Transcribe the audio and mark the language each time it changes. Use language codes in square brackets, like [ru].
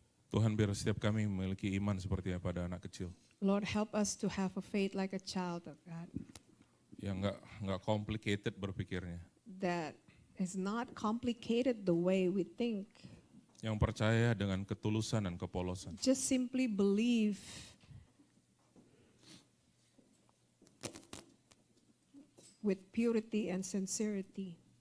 [id] Tuhan, biar setiap kami memiliki iman seperti pada anak kecil. [en] Lord, help us to have a faith like a child of God. [id] Yang nggak complicated berpikirnya. [en] That is not complicated the way we think. [id] Yang percaya dengan ketulusan dan kepolosan. [en] Just simply believe. With purity and sincerity.